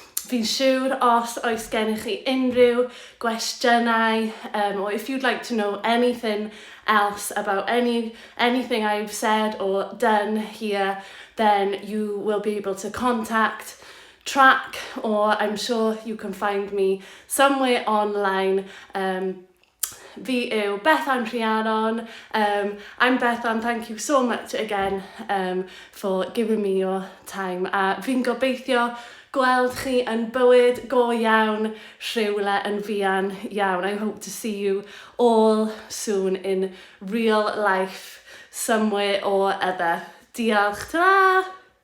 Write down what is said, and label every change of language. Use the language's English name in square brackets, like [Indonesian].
[Welsh] Fi'n siŵr os oes gennych chi unrhyw gwestiynau, [English] or if you'd like to know anything else about anything I've said or done here, then you will be able to contact Trac, or I'm sure you can find me somewhere online [Welsh] fi yw Bethan Rhiannon. [English] I'm Bethan, thank you so much again for giving me your time. [Welsh] A fi'n gobeithio gweld chi yn bywyd go iawn, rhywle yn fuan iawn. [English] I hope to see you all soon in real life, somewhere or other. [Welsh] Diolch, ta-ra!